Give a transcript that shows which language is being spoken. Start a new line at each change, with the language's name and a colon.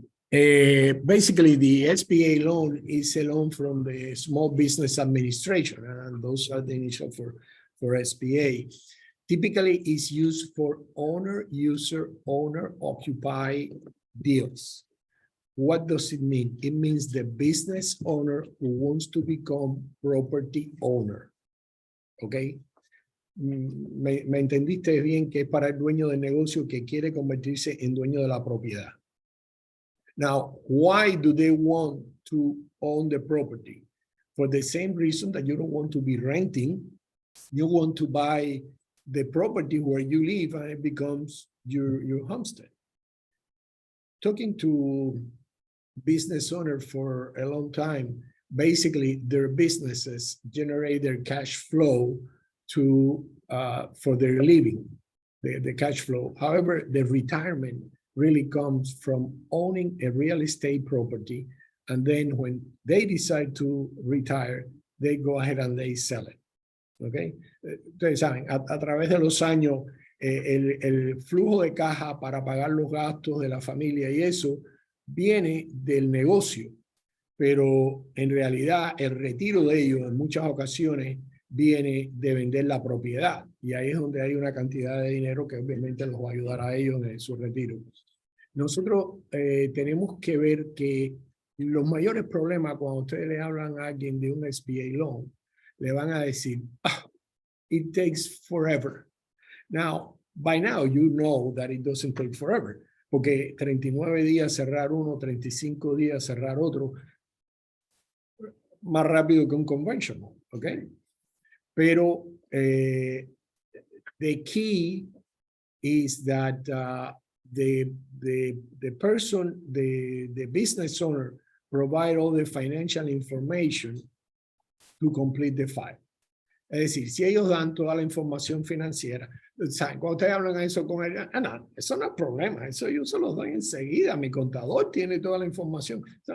English: Basically, the SBA loan is a loan from the Small Business Administration, and those are the initials for SBA. Typically, it's used for owner-user, owner-occupied deals. What does it mean? It means the business owner who wants to become property owner. Okay.
Spanish: me entendiste bien que es para el dueño del negocio que quiere convertirse en dueño de la propiedad.
English: Now, why do they want to own the property? For the same reason that you don't want to be renting, you want to buy the property where you live and it becomes your homestead. Talking to business owners for a long time, basically their businesses generate their cash flow to for their living, the cash flow. However, the retirement really comes from owning a real estate property, and then when they decide to retire, they go ahead and they sell it.
Spanish: Okay, ustedes saben, a través de los años, el flujo de caja para pagar los gastos de la familia y eso viene del negocio, pero en realidad el retiro de ellos en muchas ocasiones viene de vender la propiedad, y ahí es donde hay una cantidad de dinero que obviamente los va a ayudar a ellos en su retiro. Nosotros tenemos que ver que los mayores problemas cuando ustedes le hablan a alguien de un SBA loan, le van a decir,
English: it takes forever. Now, by now, you know that it doesn't take forever,
Spanish: porque 39 días cerrar uno, 35 días cerrar otro, más rápido que un conventional, ¿ok?
English: Pero the key is that the person, the business owner, provide all the financial information to complete the file.
Spanish: Es decir, si ellos dan toda la información financiera, ¿saben? Cuando ustedes hablan eso con él, no, eso no es problema, eso yo se los doy enseguida, mi contador tiene toda la información.